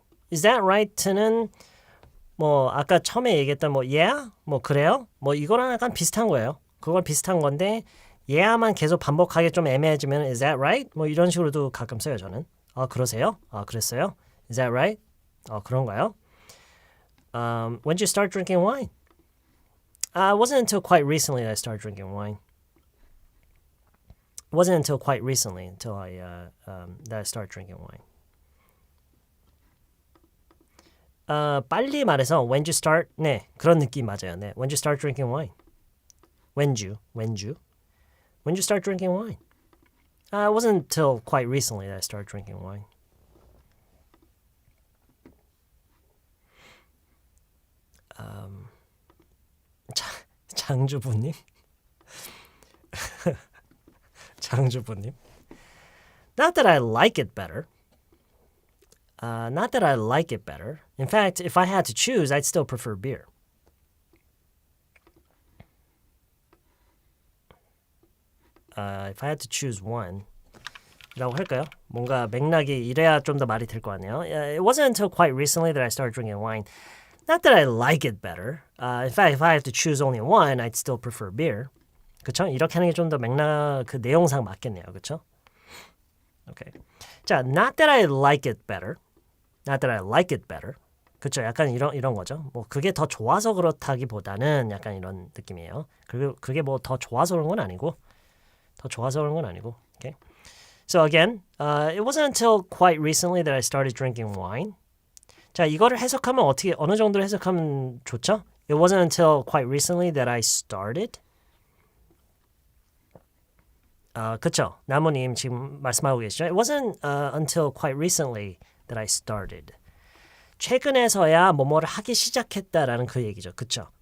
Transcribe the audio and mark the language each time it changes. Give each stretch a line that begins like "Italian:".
Korean: Is that right는 뭐 아까 처음에 얘기했던 뭐 yeah? 뭐 그래요? 뭐 이거랑 약간 비슷한 거예요. 그걸 비슷한 건데 yeah만 계속 반복하기 좀 애매해지면 is that right? 뭐 이런 식으로도 가끔 써요 저는. 그러세요? 그랬어요?
English: Is that right?
Korean: 그런가요?
English: When did you start drinking wine? It wasn't until quite recently that I started drinking wine. It wasn't until quite recently until that I started drinking wine.
Korean: 빨리 말해서
English: when did you start?
Korean: 네, 그런 느낌 맞아요.
English: 네, when did you start drinking wine? When did you start drinking wine? It wasn't until quite recently that I started drinking wine.
Korean: 장주부님? 장주부님?
English: Not that I like it better. Not that I like it better. In fact, if I had to choose, I'd still prefer beer. If I had to choose one,
Korean: 라고 할까요? 뭔가 맥락이 이래야 좀 더 말이 될 거 아니에요.
English: It wasn't until quite recently that I started drinking wine. Not that I like it better. In fact, if I had to choose only one, I'd still prefer beer.
Korean: 그렇죠? 이렇게 하는 게 좀 더 맥락 그 내용상 맞겠네요. 그렇죠? 오케이.
English: 자, not that I like it better. Not that I like it better.
Korean: 그렇죠? 약간 이런 거죠. 뭐 그게 더 좋아서 그렇다기보다는 약간 이런 느낌이에요. 그게 뭐 더 좋아서 그런 건 아니고 Okay.
English: So again, it wasn't until quite recently that I started drinking wine.
Korean: 자, 이거를 해석하면 어느 정도로 해석하면 좋죠?
English: It wasn't until quite recently that I started.
Korean: 그쵸? 나무님 지금 말씀하고 계시죠?
English: It wasn't until quite recently that I started.
Korean: 최근에서야 뭐뭐를 하기 시작했다라는 그 얘기죠. 그쵸?